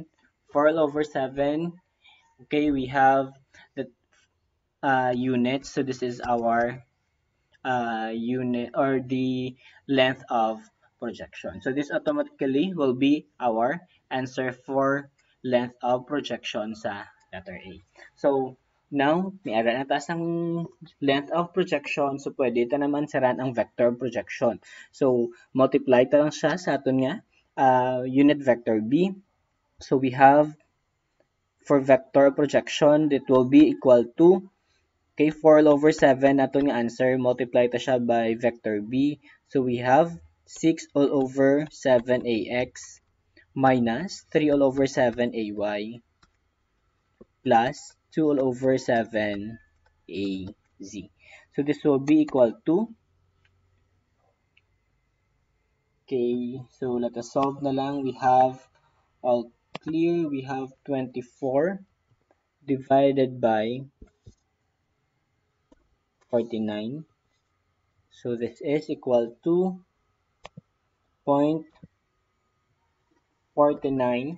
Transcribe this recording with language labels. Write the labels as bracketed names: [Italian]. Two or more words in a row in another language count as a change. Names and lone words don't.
[English] 4 all over 7. Okay, we have the units. So this is our unit or the length of projection. So this automatically will be our answer for length of projection sa letter A. So now, [Hiligaynon] may ara na taas ang [English] length of projection. [Hiligaynon] So pwede ito naman saran ang [English] vector projection. [Hiligaynon] So multiply ta lang siya sa aton nga [English] unit vector B. So we have for vector projection, it will be equal to, okay, 4 all over 7 [Hiligaynon] nato nga [English] answer, multiply [Hiligaynon] ta siya [English] by vector B. So we have 6 all over 7 ax minus 3 all over 7 ay plus 2 all over 7 az. So this will be equal to, okay, so let us solve [Hiligaynon] na lang. [English] We have all clear. We have 24 divided by 49. So this is equal to 0.49.